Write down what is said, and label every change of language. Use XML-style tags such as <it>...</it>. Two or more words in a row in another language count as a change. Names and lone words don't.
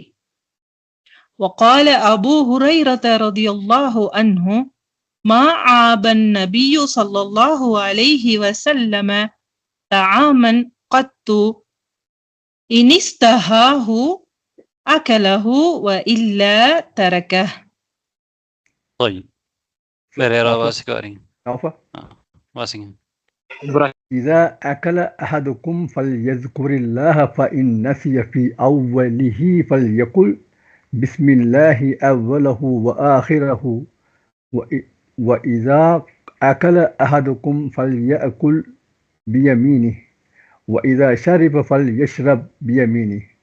<ar>وقال أبو هريرة رضي الله عنه ما عاب النبي صلى الله عليه وسلم طعاما قط إن اشتهاه أكله وإلا تركه.</ar> <ta>طيب வேற யாராவது வாசிக்க வரீங்க? نوفل வாசிங்க.</ta> <ar>إذا أكل أحدكم فليذكر الله فإن نسي في أوله فليقل بسم الله أوله وآخره وإذا أكل أحدكم فليأكل بيمينه وإذا شرب فليشرب بيمينه.</ar>